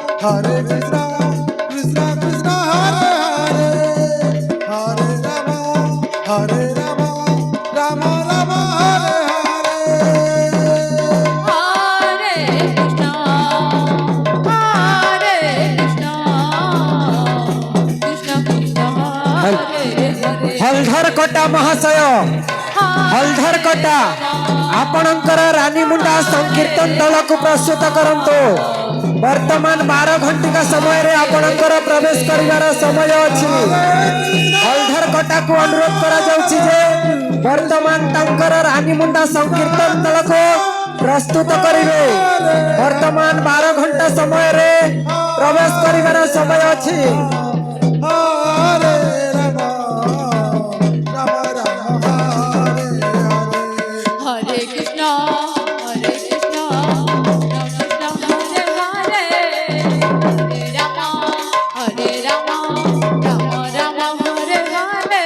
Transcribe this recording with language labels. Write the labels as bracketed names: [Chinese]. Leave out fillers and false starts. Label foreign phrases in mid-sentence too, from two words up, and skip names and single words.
[Sanskrit] Hare Krishna, Krishna Krishna, Hare Hare, Hare Rama, Hare Rama, Rama Rama, Hare Hare. Hare Krishna, Hare Krishna, Krishna Krishna, Hare Hare. [Odia] ହଳଧର କଟା ମହାଶୟ ହଳଧର କଟା ଆପଣଙ୍କର ରାଣୀ ମୁଣ୍ଡା ସଂକୀର୍ତ୍ତନ ଦଳ କୁ ପ୍ରସ୍ତୁତ କରନ୍ତୁ ବର୍ତ୍ତମାନ 12 ଘଣ୍ଟିକା ସମୟ ରେ ଆପଣଙ୍କର ପ୍ରବେଶ କରିବାର ସମୟ ଅଛି ହଳଧର କଟା କୁ ଅନୁରୋଧ କରା ଯାଉଛି ଯେ ବର୍ତ୍ତମାନ ତାଙ୍କର ରାଣୀ ମୁଣ୍ଡା ସଂକୀର୍ତ୍ତନ ଦଳ କୁ ପ୍ରସ୍ତୁତ କରିବେ ବର୍ତ୍ତମାନ 12 ଘଣ୍ଟା ସମୟ ରେ ପ୍ରବେଶ କରିବାର ସମୟ ଅଛି [Sanskrit] Hare Rama, Rama Rama, Hare Hare. Hare Krishna, Hare Krishna, Krishna Krishna, Hare Hare, Hare Rama, Rama Rama, Hare Hare.